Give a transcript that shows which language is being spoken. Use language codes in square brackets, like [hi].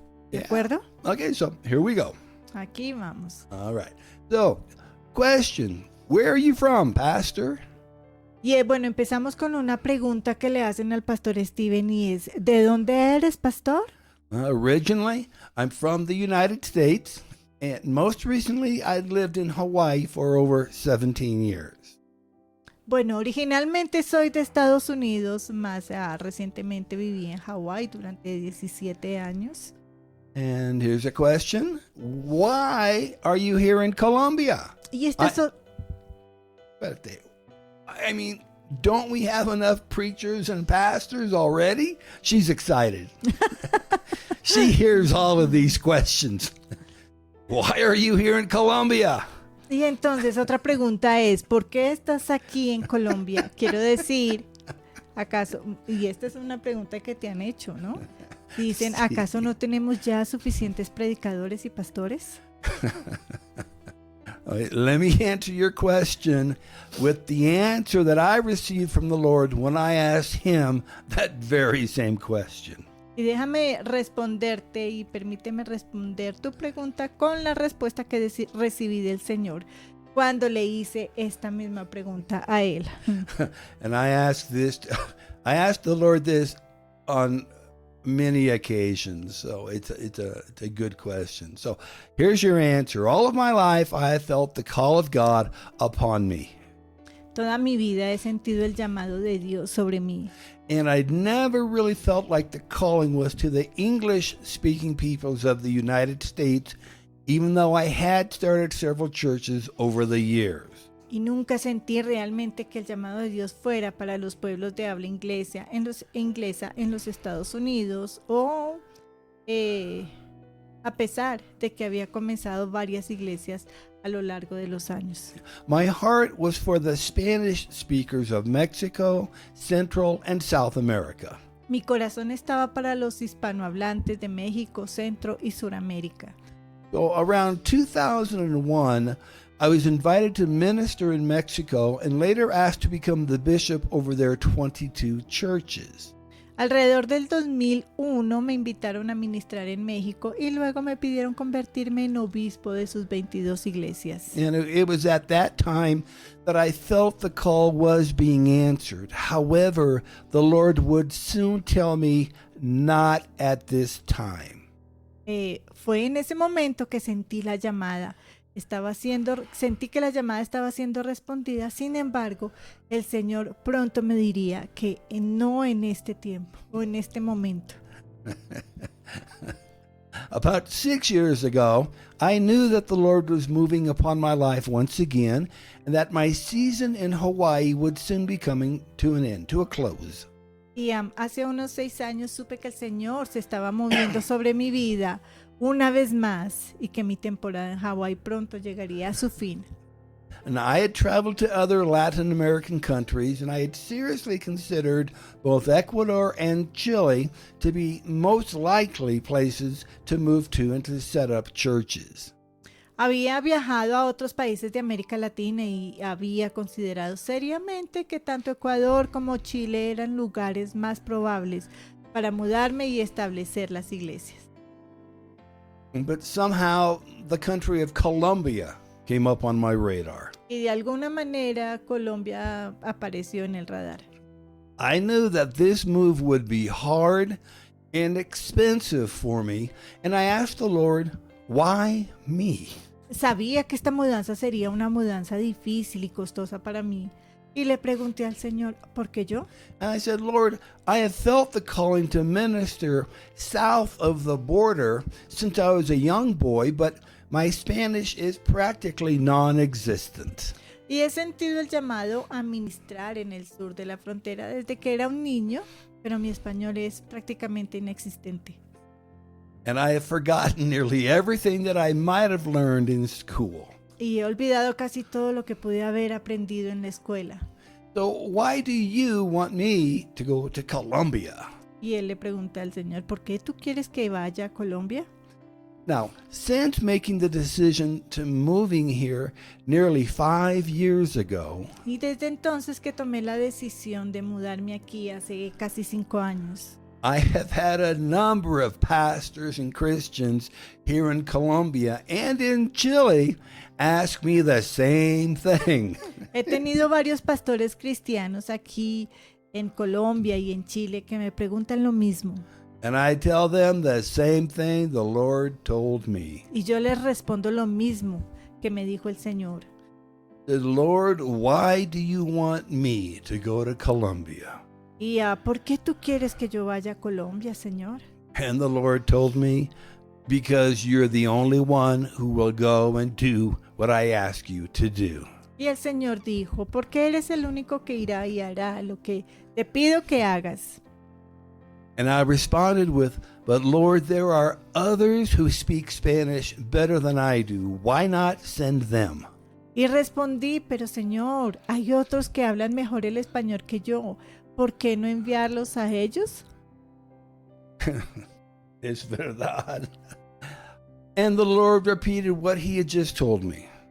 [es] ¿De acuerdo? [en] Okay, so here we go. [es] Aquí vamos. [en] All right. So, question, where are you from, Pastor? [es] Y bueno, empezamos con una pregunta que le hacen al pastor Steven y es, ¿de dónde eres, pastor? [en] Originally, I'm from the United States, and most recently, I lived in Hawaii for over 17 years. [es] Bueno, originalmente soy de Estados Unidos, más recientemente viví en Hawái durante 17 años. [en] And here's a question. Why are you here in Colombia? [es] Y esta Espérate. [en] I mean, Don't we have enough preachers and pastors already? She's excited. She hears all of these questions. Why are you here in Colombia? [es] Y entonces otra pregunta es, ¿por qué estás aquí en Colombia? Quiero decir, ¿acaso? Y esta es una pregunta que te han hecho, ¿no? Dicen, Sí. ¿acaso no tenemos ya suficientes predicadores y pastores? [en] All right, let me answer your question with the answer that I received from the Lord when I asked him that very same question. [es] Y déjame responderte y permíteme responder tu pregunta con la respuesta que recibí del Señor cuando le hice esta misma pregunta a él. [en] And I asked the Lord this on many occasions, so it's a good question. So here's your answer. All of my life I have felt the call of God upon me. [es] Toda mi vida he sentido el llamado de Dios sobre mí. [en] And I'd never really felt like the calling was to the English-speaking peoples of the United States, even though I had started several churches over the years. [es] Y nunca sentí realmente que el llamado de Dios fuera para los pueblos de habla inglesa en los Estados Unidos o a pesar de que había comenzado varias iglesias a lo largo de los años. [en] My heart was for the Spanish speakers of Mexico, Central, and South America. [es] Mi corazón estaba para los hispanohablantes de México, Centro y Suramérica. [en] So around 2001, I was invited to minister in Mexico and later asked to become the bishop over their 22 churches. [es] Alrededor del 2001 me invitaron a ministrar en México y luego me pidieron convertirme en obispo de sus 22 iglesias. [en] And it was at that time that I felt the call was being answered. However, the Lord would soon tell me, not at this time. [es] Fue en ese momento que sentí la llamada. Sentí que la llamada estaba siendo respondida. Sin embargo, el Señor pronto me diría que no en este tiempo o en este momento. [en] About 6 years ago, I knew that the Lord was moving upon my life once again, and that my season in Hawaii would soon be coming to an end, to a close. [es] Y hace unos 6 años supe que el Señor se estaba moviendo sobre mi vida una vez más y que mi temporada en Hawái pronto llegaría a su fin. [en] And I had traveled to other Latin American countries, and I had seriously considered both Ecuador and Chile to be most likely places to move to and to set up churches. [es] Había viajado a otros países de América Latina y había considerado seriamente que tanto Ecuador como Chile eran lugares más probables para mudarme y establecer las iglesias. [en] But somehow the country of Colombia came up on my radar. [es] Y de alguna manera Colombia apareció en el radar. [en] I knew that this move would be hard and expensive for me, and I asked the Lord, why me? [es] Sabía que esta mudanza sería una mudanza difícil y costosa para mí. Y le pregunté al Señor, ¿por qué yo? [en] And I said, Lord, I have felt the calling to minister south of the border since I was a young boy, but my Spanish is practically non-existent. [es] Y he sentido el llamado a ministrar en el sur de la frontera desde que era un niño, pero mi español es prácticamente inexistente. [en] And I have forgotten nearly everything that I might have learned in school. [es] Y he olvidado casi todo lo que pude haber aprendido en la escuela. [en] So why do you want me to go to Colombia? [es] Y él le pregunta al Señor, ¿por qué tú quieres que vaya a Colombia? [en] Now, since making the decision to moving here nearly 5 years ago, [es] Y desde entonces que tomé la decisión de mudarme aquí hace casi 5 años, [en] I have had a number of pastors and Christians here in Colombia and in Chile ask me the same thing. [es] he tenido varios pastores cristianos aquí en Colombia y en Chile que me preguntan lo mismo. [en] And I tell them the same thing the Lord told me. [es] Y yo les respondo lo mismo que me dijo el Señor. [en] The Lord, why do you want me to go to Colombia? [es] Y ¿por qué tú quieres que yo vaya a Colombia, Señor? [en] And the Lord told me, because you're the only one who will go and do what I ask you to do. [es] Y el Señor dijo, porque eres el único que irá y hará lo que te pido que hagas. [en] And I responded with, "But Lord, there are others who speak Spanish better than I do. Why not send them?" [es] Y respondí, pero Señor, hay otros que hablan mejor el español que yo. ¿Por qué no enviarlos a ellos? Es verdad. [en] And the Lord repeated what he had just told me.